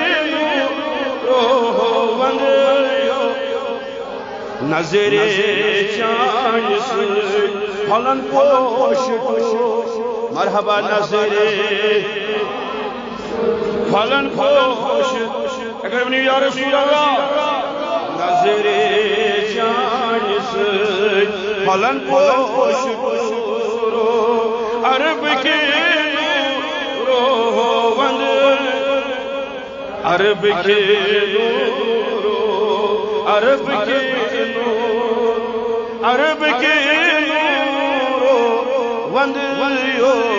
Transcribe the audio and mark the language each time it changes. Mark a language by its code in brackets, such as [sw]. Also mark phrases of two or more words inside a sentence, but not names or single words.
[ks] ونٛدٕیو نظر چاچے سۭتۍ پھۄلن پوش مرحبا نظر پھۄلن پوش اگر ؤنِو [ar] یا رسول اللہ [ks] نظر چاچے سۭتۍ پھۄلن پوش عرب کے عرب کے عرب کے عرب کے ونٛدٕیو